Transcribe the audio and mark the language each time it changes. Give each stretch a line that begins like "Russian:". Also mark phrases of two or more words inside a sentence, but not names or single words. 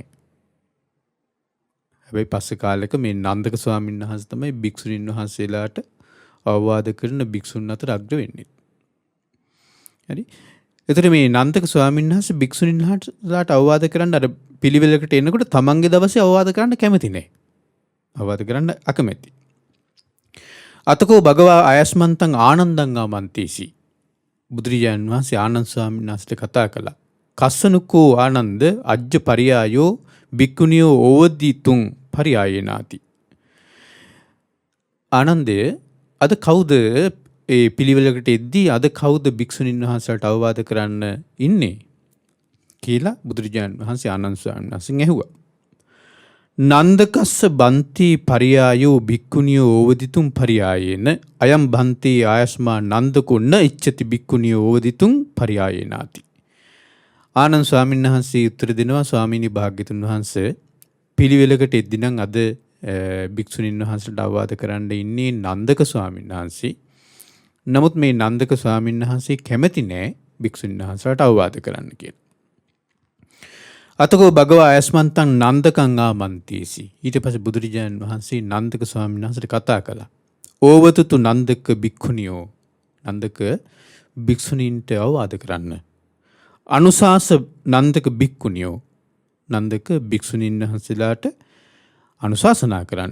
Sinhala: හැබැයි පස්සේ කාලෙක මේ නන්දක ස්වාමින් වහන්සේ තමයි භික්ෂුණීන් වහන්සේලාට අවවාද කරන භික්ෂුන් අතර අග්‍ර වෙන්නේ. හරි. එතකොට මේ නන්දක ස්වාමින් වහන්සේ භික්ෂුණීන් වහන්සේලාට අවවාද කරන්න අර පිළිවෙලකට එනකොට තමන්ගේ දවසේ අවවාද කරන්න කැමති නැහැ. අවවාද කරන්න අකමැති.
Pali: අතකෝ භගවා ආයස්මන්තං ආනන්දං ආමන්තේසි.
Sinhala: බුදුරජාණන් වහන්සේ ආනන්ද ස්වාමීන් වහන්සේට කතා කළා.
Pali: කස්සනුකෝ ආනන්ද අජ්ජ පරියායෝ භික්ඛුනියෝ ඕවදිතුං පරියායේනාති.
Sinhala: ආනන්දය අද කවුද ඒ පිළිවෙලකට එද්දී අද කවුද භික්ෂුණීන් වහන්සේට අවවාද කරන්න ඉන්නේ කියලා බුදුරජාණන් වහන්සේ ආනන්ද ස්වාමීන් වහන්සේගෙන් ඇහුවා.
Pali: නන්දකස්ස බන්ති පරියායෝ භික්ඛුනියෝ ඕවදිතුම් පරියායේන අයම් බන්ති ආයස්මා නන්දකුන්න ඉච්ඡති භික්ඛුනියෝ ඕවදිතුම් පරියායේනාති.
Sinhala: ආනන්ද ස්වාමීන් වහන්සේ උත්තර දෙනවා ස්වාමීනි භාග්‍යතුන් වහන්සේ පිළිවෙලකට එද්දී නම් අද භික්ෂුණීන් වහන්සේට අවවාද කරන්න ඉන්නේ නන්දක ස්වාමීන් වහන්සේ. නමුත් මේ නන්දක ස්වාමීන් වහන්සේ කැමති නෑ භික්ෂුණීන් වහන්සේට අවවාද කරන්න කියලා.
Pali: අතකෝ භගවා ආයස්මන්තං නන්දකං ආමන්තේසි.
Sinhala: ඊට පස්සේ බුදුරජාණන් වහන්සේ නන්දක ස්වාමීන් වහන්සේට කතා කළා.
Pali: ඕවතුතු නන්දක භික්ඛුනියෝ.
Sinhala: නන්දක භික්ෂුණීන්ට අවවාද කරන්න.
Pali: අනුශාස නන්දක භික්ඛුනියෝ.
Sinhala: නන්දක භික්ෂුණීන් වහන්සේලාට අනුශාසනා කරන්න.